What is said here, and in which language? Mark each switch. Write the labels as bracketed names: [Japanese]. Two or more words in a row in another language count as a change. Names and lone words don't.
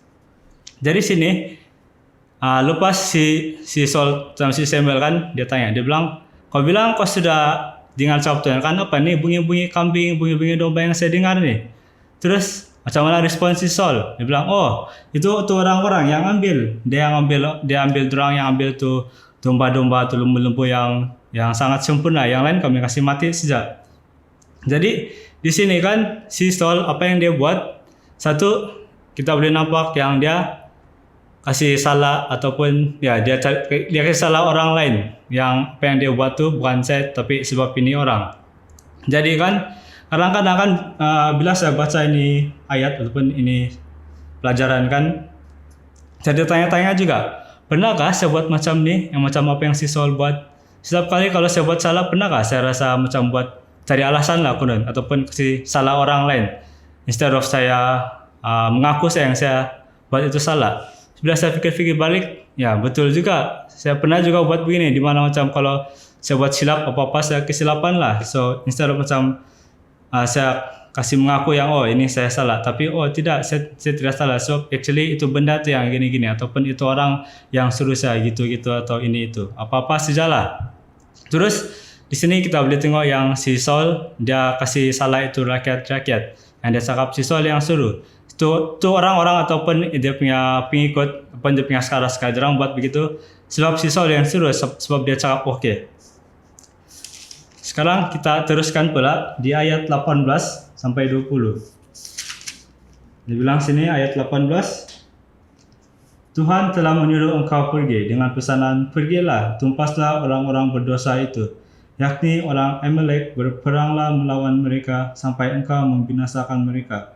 [Malay] Dari sini lepas si Saul sama si Samuel kan, dia tanya, dia bilang, kau bilang kau sudah dengar sabda Tuhan kan, apa nih bunyi-bunyi kambing, bunyi-bunyi domba yang saya dengar nih? Terus macam mana respon si Saul? Dia bilang, oh itu tuh orang-orang yang ambil, dia ambil dorang yang ambil tuh domba-domba, tuh lembu-lembu yang sangat sempurna, yang lain kami kasih mati sejak. Jadi di sini kan si Saul apa yang dia buat? Satu, kita boleh nampak yang dia kasih salah ataupun ya dia kasih salah orang lain, yang apa yang dia buat tu bukan saya tapi sebab ini orang. Jadi kan Kadang-kadang kan bila saya baca ini ayat ataupun ini pelajaran kan, saya tanya-tanya juga, pernahkah saya buat macam ni, yang macam apa yang si Saul buat? Setiap kali kalau saya buat salah, pernahkah saya rasa macam buat cari alasan lah konon, ataupun kasi salah orang lain, [English] instead of [Malay] saya mengaku yang saya buat itu salah. Bila saya fikir-fikir balik, ya betul juga. Saya pernah juga buat begini, di mana macam kalau saya buat silap apa-apa saya kesilapan lah. So [English] instead of [Malay] macam saya kasih mengaku yang ini saya salah, tapi tidak, saya tidak salah. [English] So actually [Malay] itu benda tu yang gini-gini, ataupun itu orang yang suruh saya gitu-gitu atau ini itu. Apa-apa sajalah. Terus di sini kita boleh tengok yang si Saul dia kasih salah itu rakyat-rakyat. Yang dia cakap si Saul yang suruh. Tu orang-orang ataupun dia punya pengikut, ataupun dia punya sekadar orang buat begitu sebab si Saul yang suruh, sebab dia cakap okey. Sekarang kita teruskan pula di ayat 18 sampai 20. Dia bilang sini ayat 18, Tuhan telah menyuruh engkau pergi dengan pesanan, pergilah, tumpaslah orang-orang berdosa itu, yakni orang Amalek, berperanglah melawan mereka sampai engkau membinasakan mereka.